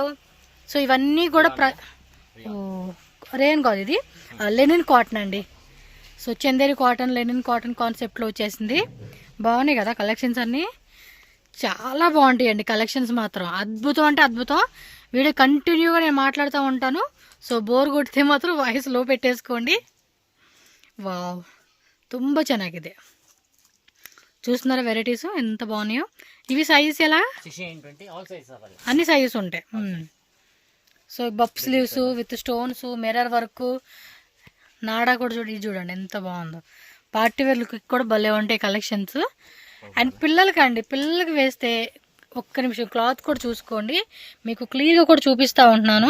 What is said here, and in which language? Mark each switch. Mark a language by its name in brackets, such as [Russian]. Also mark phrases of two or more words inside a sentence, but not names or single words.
[Telugu] సో ఇవన్నీ కూడా రేన్ కాదు, ఇది లెనిన్ కాటన్ అండి. సో చందేరి కాటన్, లెనిన్ కాటన్ కాన్సెప్ట్లో వచ్చేసింది. బాగున్నాయి కదా కలెక్షన్స్ అన్నీ, చాలా బాగుంటాయి అండి కలెక్షన్స్ మాత్రం. అద్భుతం అంటే అద్భుతం. వీడియో కంటిన్యూగా నేను మాట్లాడుతూ ఉంటాను. [Kannada] సో ಬೋರ್ ಕೊಡ್ತೆ ಮಾತ್ರ ವಾಯ್ಸ್ ಲೋ [Telugu] పెట్టేసుకోండి. వావ్, [Kannada] ತುಂಬ ಚೆನ್ನಾಗಿದೆ. [Telugu] చూస్తున్నారా వెరైటీస్ ఎంత బాగున్నాయో. ఇవి సైజెస్ ఎలా? 1620 [English] all sizes available. [Telugu] అన్ని సైజెస్ ఉంటాయి. సో [English] bup sleeves with stones, mirror work, [Telugu] నాడా కూడా చూడండి ఎంత బాగుందో. [English] party wear look [Telugu] కూడా భలే ఉంటాయి కలెక్షన్స్. అండ్ పిల్లలకి వేస్తే ఒక్క నిమిషం క్లాత్ కూడా చూసుకోండి, మీకు క్లియర్గా కూడా చూపిస్తూ ఉంటున్నాను.